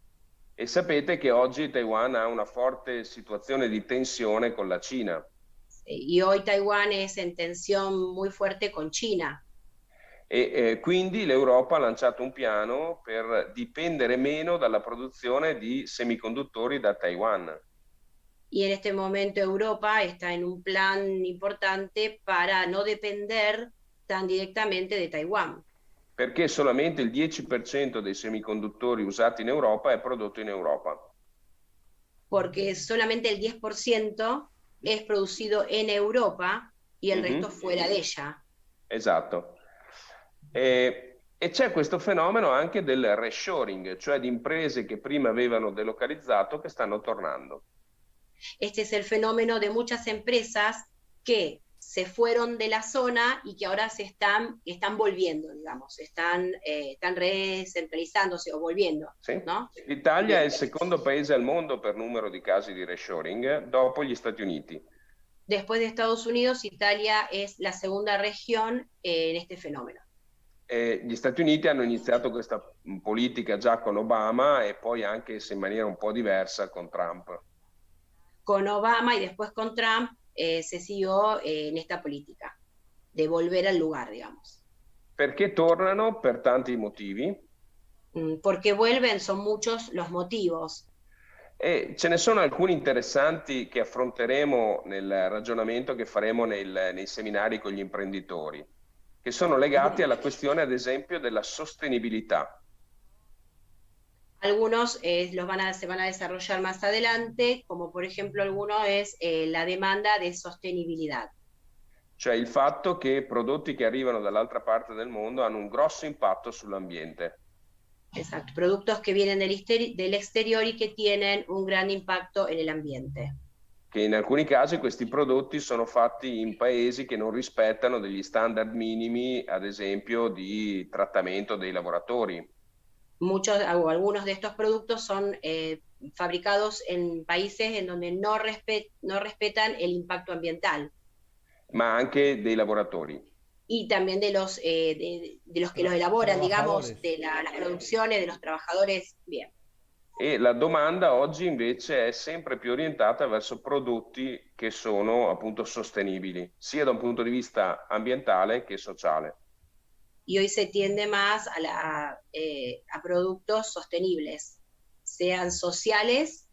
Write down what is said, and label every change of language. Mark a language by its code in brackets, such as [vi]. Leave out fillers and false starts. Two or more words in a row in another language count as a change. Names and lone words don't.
[it] E sapete che oggi Taiwan ha una forte situazione di tensione con la Cina. [es] Y hoy Taiwán es en tensión muy fuerte con China. [it] E quindi l'Europa ha lanciato un piano per dipendere meno dalla produzione di semiconduttori da Taiwan. [es] Y en este momento Europa está en un plan importante para no depender tan directamente de Taiwán. [it] Perché solamente il 10% dei semiconduttori usati in Europa è prodotto in Europa. [es] Porque solamente el 10% es producido en Europa y el resto fuera de ella. [it] Esatto. E c'è questo fenomeno anche del reshoring, cioè di imprese che prima avevano delocalizzato che stanno tornando. [es] Este es el fenómeno de muchas empresas que se fueron de la zona y que ahora están volviendo, digamos, están recentralizándose o volviendo. [it] Sì. [es] ¿No? [it] L'Italia è il secondo paese al mondo per numero di casi di reshoring, dopo gli Stati Uniti. [es] Después de Estados Unidos, Italia es la segunda región en este fenómeno. [it] Gli Stati Uniti hanno iniziato questa politica già con Obama e poi anche se in maniera un po' diversa con Trump. [es] Con Obama y después con Trump se siguió en esta política de volver al lugar, digamos. [it] Perché tornano? Per tanti motivi. [es] Porque vuelven, son muchos los motivos. [it] E ce ne sono alcuni interessanti che affronteremo nel ragionamento che faremo nei seminari con gli imprenditori, che sono legati alla questione, ad esempio, della sostenibilità. [es] Algunos se van a desarrollar más adelante, como por ejemplo alguno es la demanda de sostenibilidad. [it] Cioè il fatto che prodotti che arrivano dall'altra parte del mondo hanno un grosso impatto sull'ambiente. [es] Exacto, productos que vienen del exterior y que tienen un gran impacto en el ambiente. [it] Che in alcuni casi questi prodotti sono fatti in paesi che non rispettano degli standard minimi, ad esempio, di trattamento dei lavoratori. [es] Algunos de estos productos son fabricados en países en donde no respetan el impacto ambiental. [it] Ma anche dei lavoratori. [es] Y también de los que los elaboran, digamos, de las producciones, de los trabajadores. Bien. [it] E la domanda oggi invece è sempre più orientata verso prodotti che sono appunto sostenibili, sia da un punto di vista ambientale che sociale. [es] Y hoy se tiende más a productos sostenibles, sean sociales